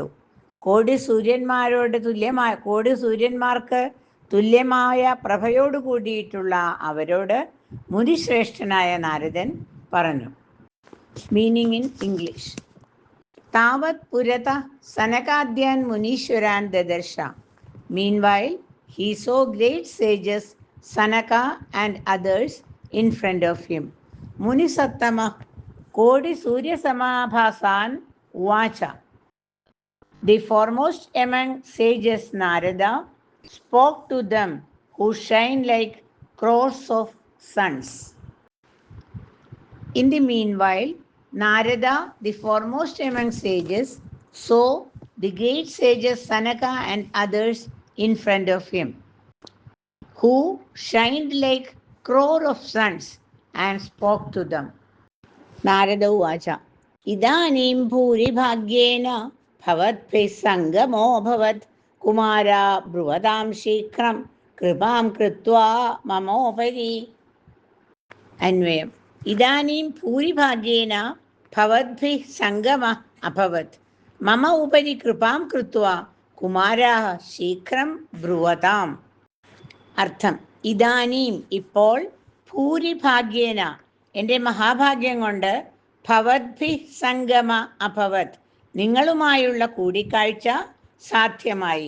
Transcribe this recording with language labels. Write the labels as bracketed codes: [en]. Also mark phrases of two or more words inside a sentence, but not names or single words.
[ml] കോടി സൂര്യന്മാർക്ക് തുല്യമായ പ്രഭയോടു കൂടിയിട്ടുള്ള അവരോട് മുനിശ്രേഷ്ഠനായ നാരദൻ പറഞ്ഞു. [en] Meaning in English. [sa] താവത് പുരത സനകാദ്യാൻ മുനീശ്വരാൻ ദദർശ. [en] Meanwhile, he saw great sages Sanaka and others in front of him. [sa] मुनिसत्तम कोटि सूर्य समाभासान् उवाच. [en] The foremost among sages Narada spoke to them who shine like crores of suns. In the meanwhile, Narada, the foremost among sages, saw the great sages Sanaka and others in front of him, who shined like crore of suns, and spoke to them. [sa] नारद उवाच. इदानीं भूरि भाग्येन भवद्भिः सङ्गमो भवत् कुमारा ब्रुवताम् शीघ्रं कृपां कृत्वा ममोपरि. अन्वयम्। इदानीं भूरि भाग्येन भवद्भिः सङ्गम अभवत् मम उपरि कृपां कृत्वा കുമാരാഹ ശീഘ്രം ബ്രുവതാം. [ml] അർത്ഥം. ഇദാനീം ഇപ്പോൾ, ഭൂരിഭാഗ്യേന എൻ്റെ മഹാഭാഗ്യം കൊണ്ട്, [sa] ഭവദ്ഭി സംഗമ അഭവത് [ml] നിങ്ങളുമായുള്ള കൂടിക്കാഴ്ച സാധ്യമായി.